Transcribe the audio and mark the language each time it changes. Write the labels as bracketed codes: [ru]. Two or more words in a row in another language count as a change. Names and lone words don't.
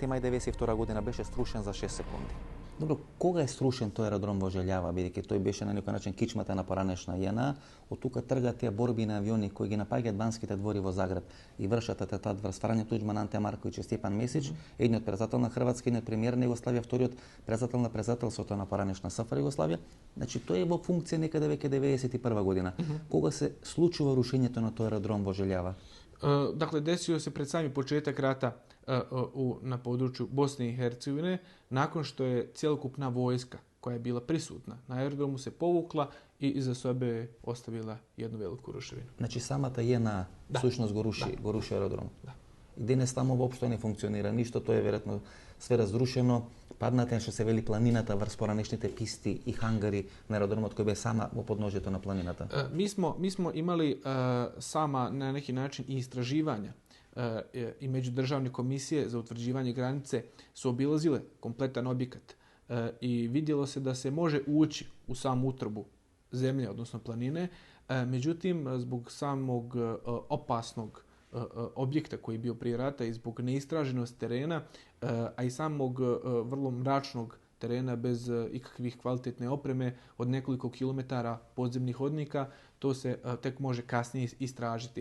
[mk] мај 1992 година беше срушен за 6 секунди. Добро, кога е срушен тој аеродром во Желјава, бидејќи тој беше на некој начин кичмата на поранешна ЈНА, од тука тргаат тие борби на авиони кои ги напаѓаат Банските двори во Загреб и вршат атентат врз Фрањо Туџман, Анте Марковиќ и Степан Месич, едниот председател на Хрватска, едниот премиер на Југославија, вториот председател на председателството на поранешна СФР Југославија. Значи тој е во функција некаде веќе 91 година. Кога се случува рушењето на тој аеродром во Желјава? [bs] Dakle, desio se pred sami početak rata na području Bosne i Hercegovine, nakon što je cjelokupna vojska koja je bila prisutna na aerodromu se povukla i iza sebe je ostavila jednu veliku ruševinu. [mk] Znači самата ЈНА всушност го руши аеродром. Да. И денес таму воопшто не функционира ништо, тоа е веројатно све разрушено. Падната е што се вели планината врз поранешните писти и хангари на аеродромот кој бе сама во подножјето на планината. [bs] Mi smo imali sama na neki način i istraživanja i međudržavne komisije za utvrđivanje granice su obilazile kompletan objekat i vidjelo se da se može ući u samu utrobu zemlje, odnosno planine. Međutim, zbog samog opasnog objekta koji je bio prije rata i zbog neistraženosti terena, a i samog vrlo mračnog terena bez ikakvih kvalitetne opreme od nekoliko kilometara podzemnih hodnika, to se tek može kasnije istražiti.